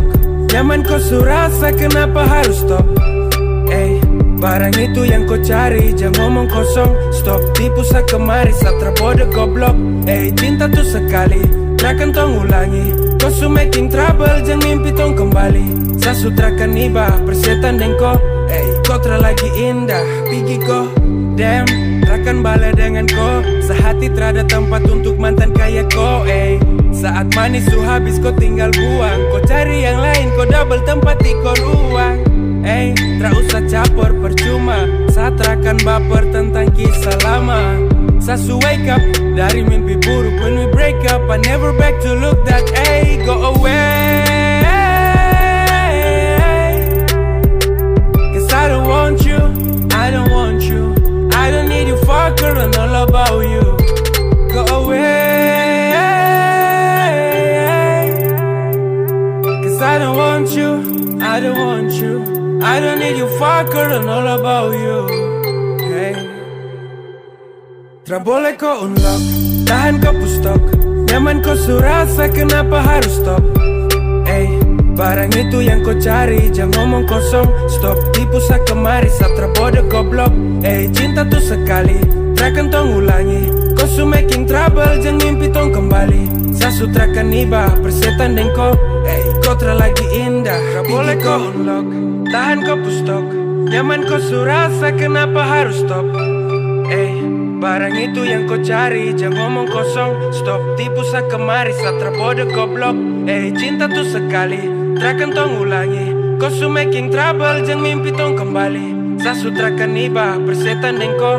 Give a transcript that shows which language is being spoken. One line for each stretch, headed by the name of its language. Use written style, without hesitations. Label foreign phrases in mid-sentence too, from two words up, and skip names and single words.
Papuan Malay: Nyaman kau surasa, kenapa harus stop? Barang itu yang kau cari, jangan ngomong kosong. Stop, tipu sa kemari, satra bodoh goblok. Cinta tuh sekali, takkan tong ulangi. Kau su
English: making trouble,
Papuan Malay: jangan mimpi tong kembali. Sa sutrakan iba, persetan dan kau. Kau tra lagi indah, pergi kau. Damn, takkan balik dengan kau. Sehati terada tempat untuk mantan kayak kau. Saat manis su habis kau tinggal buang. Kau cari yang lain, kau double tempat di kau ruang. Tra usah capor percuma, saat akan baper tentang kisah lama. Sasu
English: wake up
Papuan Malay: dari mimpi buruk.
English: When we break up, I never back to look that. Go away, 'cause I don't want you, I don't want you, I don't need you fucker and all about you. Go away, 'cause I don't want you, I don't want you, I don't need you fucker and all about you.
Papuan Malay: Tra boleh kau unlock, tahan kau pustok. Nyaman kau surasa, kenapa harus stop? Barang itu yang kau cari, jangan ngomong kosong. Stop, tipu sa kemari, satra bodoh goblok. Cinta tuh sekali, takkan tong ulangi. Kau su
English: making trouble,
Papuan Malay: jangan mimpi tong kembali. Sa sutrakan iba, persetan dan kau. Kau tra lagi indah, tra boleh kau unlock, tahan kau pustok. Nyaman kau surasa, kenapa harus stop? Barang itu yang kau cari, jangan ngomong kosong. Stop, tipu sa kemari, satra bodoh goblok. Cinta tuh sekali, takkan tong ulangi. Kau su
English: making trouble,
Papuan Malay: jangan mimpi tong kembali. Sa sutrakan iba, persetan dan kau.